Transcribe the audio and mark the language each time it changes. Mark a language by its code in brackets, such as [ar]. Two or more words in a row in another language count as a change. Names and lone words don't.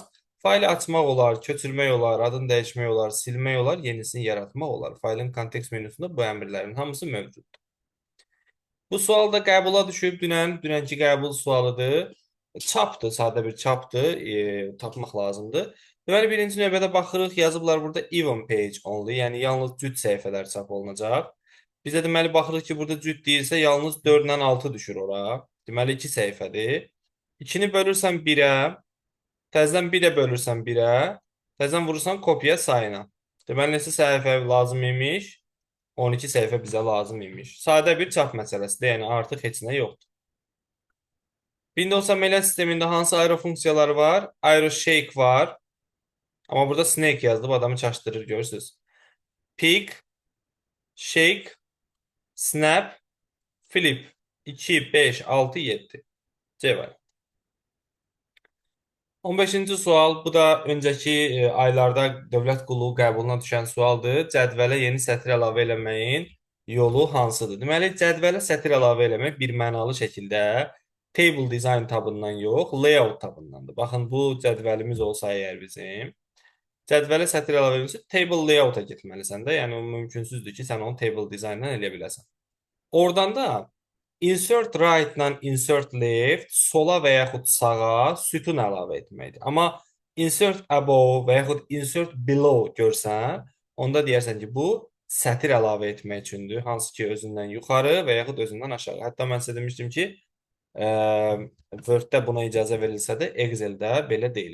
[az] Faylı açmaq olar, köçürmək olar, adını dəyişmək olar, silmək olar, yenisini yaratmaq olar. Faylın kontekst menüsündə bu əmrlərin hamısı mövcuddur. Bu sual da qəbula düşüb dünənki qəbul sualıdır. Çapdır, sadə bir çapdır, tapmaq lazımdır. Deməli, birinci növbədə baxırıq, yazıblar burada [en] even page only, [az] yəni yalnız cüt səhifələr çap olunacaq. Bizə deməli, baxırıq ki, burada cüt deyirsə, yalnız 4 ilə 6 düşür ora. Deməli, 2 səhifədir. 2-ni bölürsən 1-ə, təzədən 1-ə bölürsən 1-ə, təzədən vurursan kopya sayına. Deməli, neçə səhifə lazım imiş? 12 səhifə bizə lazım imiş. Sadə bir çap məsələsidir, yəni artıq heç nə yoxdur. Windows əməliyyat sistemində hansı aero funksiyaları var? Aero shake var. Amma burada snake yazılıb, adamı çaşdırır, görürsünüz. [en] Pick, shake, snap, flip. [az] 2, 5, 6, 7. C var. 15-ci sual. Bu da öncəki aylarda dövlət qulluğu qəbuluna düşən sualdır. Cədvələ yeni sətir əlavə eləməyin yolu hansıdır? Deməli, cədvələ sətir əlavə eləmək bir mənalı şəkildə [en] Table design [az] tabından yox, layout tabındandır. Baxın, bu cədvəlimiz olsa əgər bizim, cədvələ sətir əlavə edilmişsə, [en] table layout-a [az] getməlisən də. Yəni, o mümkünsüzdür ki, sən onu [en] table design-dan [az] eləyə biləsən. Oradan da [en] insert right-la insert left [az] sola və yaxud sağa sütun əlavə etməkdir. Amma [en] insert above [az] və yaxud [en] insert below [az] görsən, onda deyərsən ki, bu sətir əlavə etmək üçündür. Hansı ki, özündən yuxarı və yaxud özündən aşağı. Hətta mən sizə demişdim ki, Word-də buna icazə verilsə də, Excel-də belə deyil.